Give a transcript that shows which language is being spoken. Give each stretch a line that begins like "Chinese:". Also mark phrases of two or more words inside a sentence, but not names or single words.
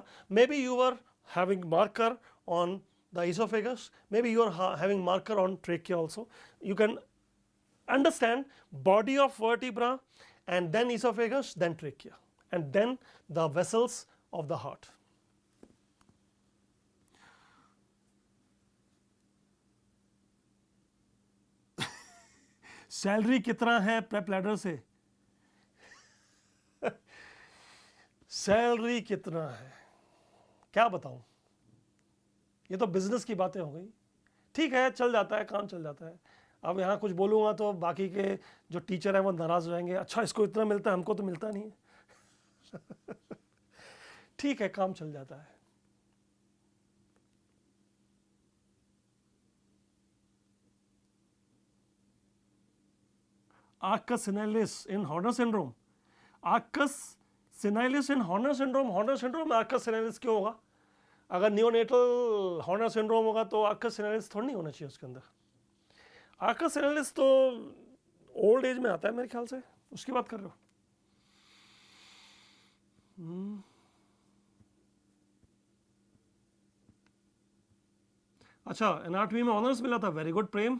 English: Maybe you were having marker on the esophagus, maybe you are having marker on trachea also. You can understand body of vertebra and then esophagus, then trachea, and then the vessels of the heart.
Hindi: सैलरी कितना है प्रेप लैडर से? सैलरी कितना है क्या बताऊं, ये तो बिजनेस की बातें हो गई। ठीक है, चल जाता है, काम चल जाता है। अब यहाँ कुछ बोलूँगा तो बाकी के जो टीचर हैं वो नाराज़ हो जाएंगे, अच्छा इसको इतना मिलता है, हमको तो मिलता नहीं है। ठीक है, काम चल जाता है।
English: Arcus senilis in Horner syndrome, Arcus senilis in Horner syndrome, Horner syndrome Arcus senilis
Hindi: क्यों होगा? अगर नियोनेटल
English: Horner syndrome
Hindi: होगा तो
English: Arcus senilis
Hindi: थोड़ा नहीं होना चाहिए उसके अंदर।
English: Arcus senilis
Hindi: तो
English: old age
Hindi: में आता है मेरे ख्याल से, उसकी बात कर रहे हो? अच्छा, एनाटॉमी में ऑनर्स मिला था,
English: very good
Hindi: प्रेम।